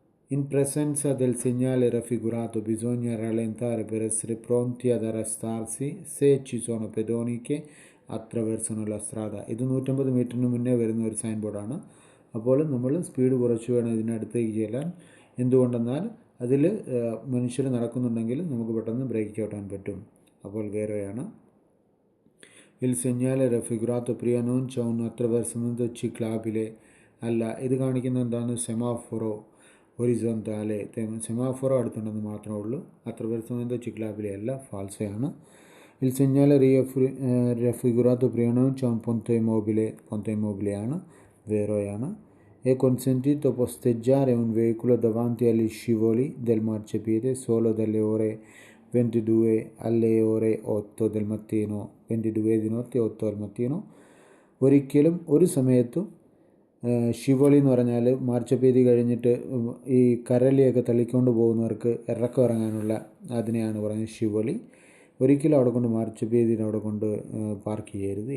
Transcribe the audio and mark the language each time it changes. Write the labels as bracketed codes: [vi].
[it] In presenza del segnale raffigurato bisogna rallentare per essere pronti ad arrestarsi se ci sono pedoni che attraversano la strada. [ml] ഇത് 150 മീറ്ററിന് മുന്നേ വരുന്ന ഒരു sign ബോർഡാണ്. അപ്പോൾ നമ്മൾ സ്പീഡ് കുറച്ച് വേണം ഇതിനടുത്തേക്ക് ചെല്ലാൻ. എന്തുകൊണ്ടെന്നാൽ അതിൽ മനുഷ്യർ നടക്കുന്നുണ്ടെങ്കിൽ നമുക്ക് പെട്ടെന്ന് ബ്രേക്ക് ചവിട്ടാൻ പറ്റും. അപ്പോൾ വേറെയാണ്. [it] Il segnale raffigurato prima non c'è un attraversamento ciclabile. [ml] അല്ല, ഇത് കാണിക്കുന്ന എന്താണ്? സെമാഫോറോ ഹൊറിസോണ്ടാലെ. സെമാഫോറോ അടുത്തുണ്ടെന്ന് മാത്രമേ ഉള്ളൂ. [it] attraversamento ciclabile [ml] അല്ല, ഫാൾസയാണ്. [it] Il segnale raffigurato prima non c'è un ponte immobile [ml] ആണ്, വേറെയാണ്. [it] È consentito posteggiare un veicolo davanti agli scivoli del marciapiede solo dalle ore 22 alle ore 8 del mattino. 22 di notte 8 del mattino. [ml] ഒരിക്കലും ഒരു സമയത്തും ഷിവോളി എന്ന് പറഞ്ഞാൽ മാർച്ചപ്പീതി കഴിഞ്ഞിട്ട് ഈ കരളിയൊക്കെ തള്ളിക്കൊണ്ട് പോകുന്നവർക്ക് ഇറക്കം ഇറങ്ങാനുള്ള അതിനെയാണ് പറയുന്നത് ഷിവോളി. ഒരിക്കലും അവിടെ കൊണ്ട് മാർച്ചപ്പീതിയിൽ അവിടെ കൊണ്ട് പാർക്ക് ചെയ്യരുത്.